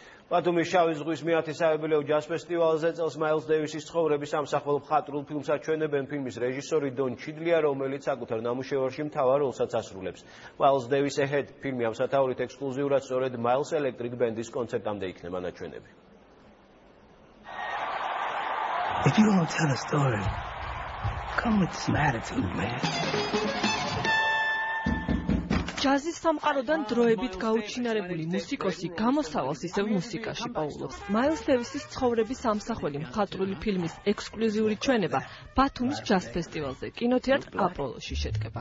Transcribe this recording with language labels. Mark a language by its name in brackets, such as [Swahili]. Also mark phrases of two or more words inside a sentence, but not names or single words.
[Georgian] ბათუმის შავი ზღვის მეათე საიუბილეო ჯაზ ფესტივალზე წელს მაილს დეივისის ცხოვრების ამსახველ მხატვრულ ფილმს აჩვენებენ ფილმის რეჟისორი დონ ჩიდლია, რომელიც საკუთარ ნამუშევარში მთავარ როლსაც ასრულებს. მაილს დეივის Ahead ფილმი ამსათაურით ექსკლუზიურად სწორედ მაილს ელექტრიკ ბენდის კონცერტამდე იქნება ნაჩვენები. [English] If you want to tell a story, come with some attitude, man. [Georgian] ჯაზის სამყაროდან დროებით გაუჩინარებული მუსიკოსი გამოსავალს ისევ მუსიკაში პაულობს. მაილს დეივისის ცხოვრების ამსახველი მხატვრული ფილმის ექსკლუზიური ჩვენება ბათუმის ჯაზ ფესტივალზე კინოთეატრ აპოლოში შედგება.